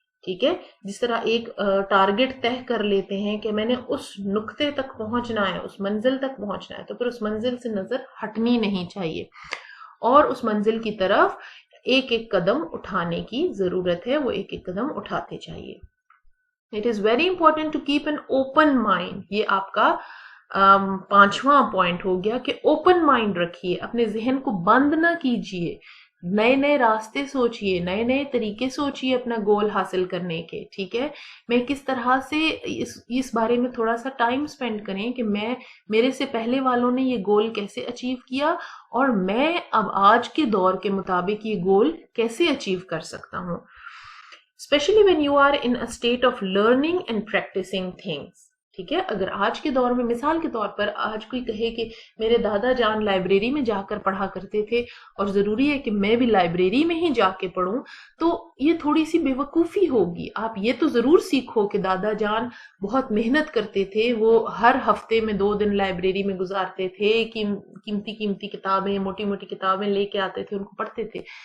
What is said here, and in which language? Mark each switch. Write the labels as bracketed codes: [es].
[ur] ٹھیک ہے، جس طرح ایک ٹارگٹ طے کر لیتے ہیں کہ میں نے اس نقطے تک پہنچنا ہے، اس منزل تک پہنچنا ہے، تو پھر اس منزل سے نظر ہٹنی نہیں چاہیے اور اس منزل کی طرف ایک ایک قدم اٹھانے کی ضرورت ہے، وہ ایک ایک قدم اٹھاتے چاہیے. [en] It is very important to keep an open mind. [ur] یہ آپ کا 5واں پوائنٹ ہو گیا کہ اوپن مائنڈ رکھیے، اپنے ذہن کو بند نہ کیجیے، نئے راستے سوچیے، نئے طریقے سوچیے اپنا گول حاصل کرنے کے. ٹھیک ہے، میں کس طرح سے اس بارے میں تھوڑا سا ٹائم سپینڈ کریں کہ میرے سے پہلے والوں نے یہ گول کیسے اچیو کیا اور میں اب آج کے دور کے مطابق یہ گول کیسے اچیو کر سکتا ہوں. [en] especially when you are in a state of learning and practicing things. [ur] ٹھیک ہے، اگر آج کے دور میں مثال کے طور پر آج کوئی کہے کہ میرے دادا جان لائبریری میں جا کر پڑھا کرتے تھے اور ضروری ہے کہ میں بھی لائبریری میں ہی جا کے پڑھوں، تو یہ تھوڑی سی بے وقوفی ہوگی. آپ یہ تو ضرور سیکھو کہ دادا جان بہت محنت کرتے تھے، وہ ہر ہفتے میں 2 دن لائبریری میں گزارتے تھے، قیمتی کتابیں، موٹی کتابیں لے کے آتے تھے، ان کو پڑھتے تھے.